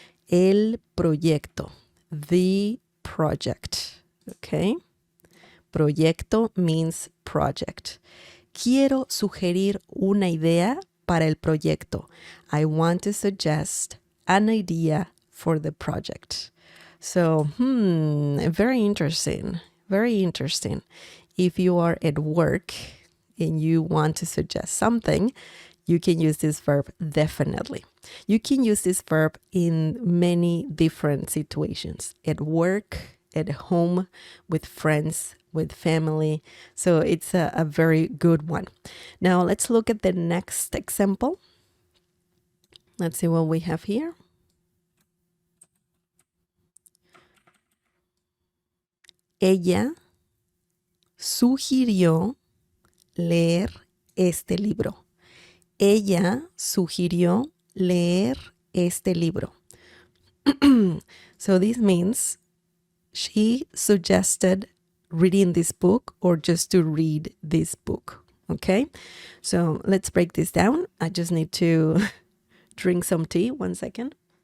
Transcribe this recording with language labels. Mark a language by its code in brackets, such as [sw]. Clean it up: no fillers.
[es] El proyecto, [en] the project. Okay. Proyecto means project. [es] Quiero sugerir una idea para el proyecto. [en] I want to suggest an idea for the project. So, very interesting. Very interesting. If you are at work and you want to suggest something, you can use this verb definitely. You can use this verb in many different situations. At work, at home, with friends, with family. So it's a very good one. Now let's look at the next example. Let's see what we have here. [es] Ella sugirió leer este libro. Ella sugirió leer este libro. [en] So this means she suggested reading this book or just to read this book. Okay, so let's break this down. I just need to drink some tea. 1 second.